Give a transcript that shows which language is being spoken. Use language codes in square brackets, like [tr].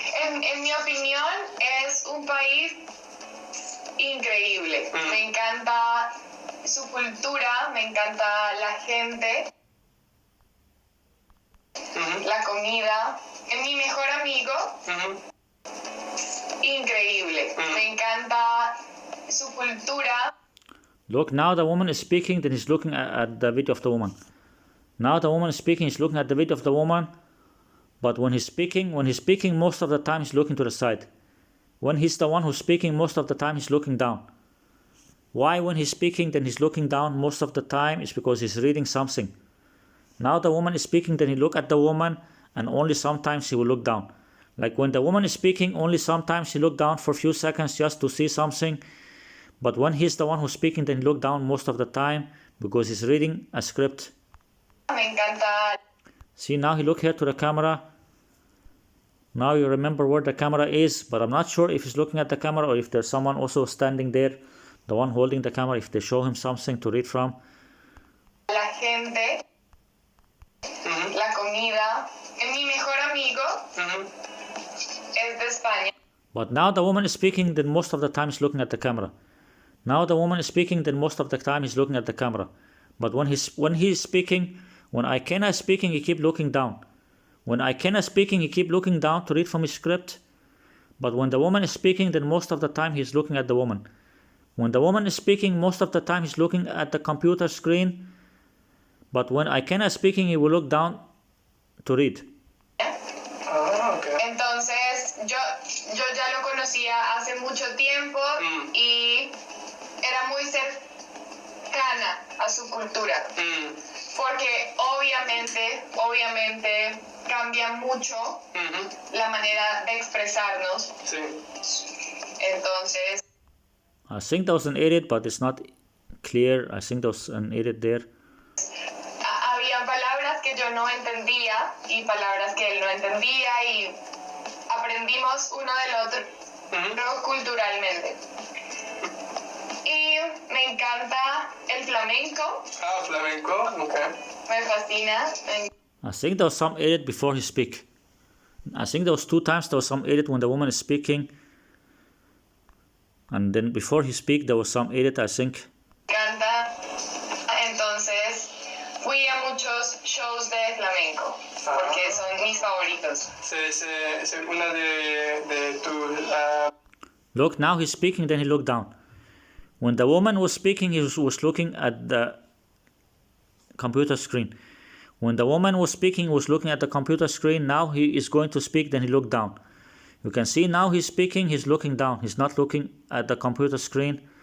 [es] En mi opinión, es un país increíble. Me encanta su cultura, me encanta la gente, la comida. Mi mejor amigo, increíble. Me encanta su cultura. [en] Look, now the woman is speaking, then he's looking at the video of the woman. Now the woman is speaking, he's looking at the video of the woman, but when he's speaking, most of the time he's looking to the side. When he's the one who's speaking, most of the time he's looking down. Why when he's speaking, then he's looking down most of the time? Is because he's reading something. Now the woman is speaking, then he look at the woman, and only sometimes he will look down. Like when the woman is speaking, only sometimes he look down for a few seconds just to see something. But when he's the one who's speaking, then he look down most of the time because he's reading a script. [es] Me encanta. [en] See, now he look here to the camera. Now you remember where the camera is, but I'm not sure if he's looking at the camera or if there's someone also standing there, the one holding the camera, if they show him something to read from. [es] La gente, la comida. Mi mejor amigo es de España. [en] But now the woman is speaking, then most of the time he's looking at the camera. Now the woman is speaking, then most of the time he's looking at the camera. But when he's speaking, when Ikenna is speaking, he keep looking down. When Ikenna is speaking, he keep looking down to read from his script. But when the woman is speaking, then most of the time he's looking at the woman. When the woman is speaking, most of the time he's looking at the computer screen. But when Ikenna is speaking, he will look down to read. Okay. [es] Entonces, yo ya lo conocía hace mucho tiempo y era muy cercana a su cultura. Porque obviamente cambia mucho la manera de expresarnos. Sí. Entonces, [en] I think there was an edit, but it's not clear. I think there was an edit there. [es] había palabras que yo no entendía y palabras que él no entendía y aprendimos uno del otro culturalmente. Y me encanta el flamenco. [en] Ah, flamenco, okay. [es] Me fascina. [en] I think there was some edit before he speak. I think there was 2 times there was some edit when the woman is speaking. And then before he speak there was some edit, I think. [es] Me encanta. Entonces fui a muchos shows de flamenco porque son mis favoritos. C'est una de tus... [en] Look, now he's speaking, then he looked down. When the woman was speaking, he was looking at the computer screen. When the woman was speaking, he was looking at the computer screen. Now he is going to speak, then he looked down. You can see now he's speaking, he's looking down. He's not looking at the computer screen.